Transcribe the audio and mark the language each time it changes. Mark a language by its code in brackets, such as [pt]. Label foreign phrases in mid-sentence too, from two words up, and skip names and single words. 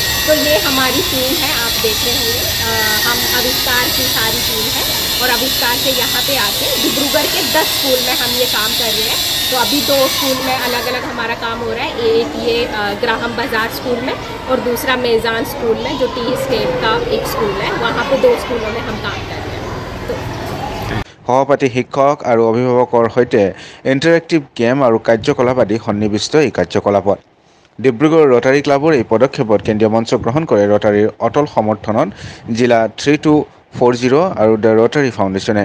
[hi] तो ये हमारी टीम है, आप देख रहे होंगे, हम आविष्कार की सारी टीम है और आविष्कार से यहाँ पे आके डिब्रूगढ़ के 10 स्कूल में हम ये काम कर रहे हैं। तो अभी 2 स्कूल में अलग अलग हमारा काम हो रहा है, एक ये ग्राहम बाजार स्कूल में और दूसरा मेज़ान स्कूल में, जो [en] tea estate [hi] का एक स्कूल है, वहाँ पे 2 स्कूलों में हम काम कर रहे हैं। [as] সহপাঠী শিক্ষক আৰু অভিভাৱকৰ সৈতে [en] interactive game [as] আৰু কাৰ্যকলাপ আদি সন্নিৱিষ্ট এই কাৰ্যকলাপত ডিব্ৰুগড় ৰটাৰী ক্লাবৰ এই পদক্ষেপত কেন্দ্ৰীয় মঞ্চ গ্ৰহণ কৰে ৰটাৰীৰ অটল সমৰ্থনত জিলা 3240 আৰু দ্য ৰটাৰী ফাউণ্ডেশ্যনে।